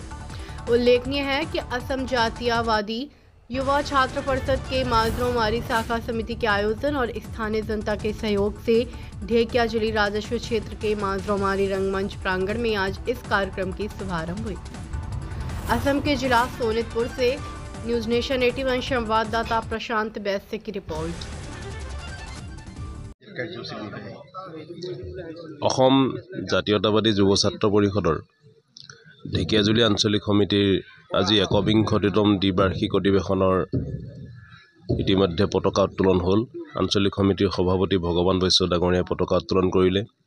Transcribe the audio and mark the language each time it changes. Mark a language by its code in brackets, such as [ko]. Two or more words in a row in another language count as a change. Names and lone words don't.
[hi] उल्लेखनीय है कि असम जातीयवादी युवा छात्र परिषद के माजरोमारी शाखा समिति के आयोजन और स्थानीय जनता के सहयोग से ढेकियाजुली राजस्व क्षेत्र के माजरोमारी रंगमंच प्रांगण में आज इस कार्यक्रम की शुभारंभ हुई। असम के जिला सोनितपुर से न्यूज नेशन 81 संवाददाता प्रशांत वैश्य की रिपोर्ट। [as] অসম জাতীয়তাবাদী যুৱ ছাত্ৰ পৰিষদৰ ঢেকিয়াজুলি আঞ্চলিক সমিতিৰ আজি ১বিংশতিতম দ্বিবাৰ্ষিক অধিৱেশনৰ ইতিমধ্যে পতাকা উত্তোলন হ'ল। আঞ্চলিক সমিতিৰ সভাপতি ভগৱান বৈশ্য ডাঙৰীয়াই পতাকা উত্তোলন কৰিলে।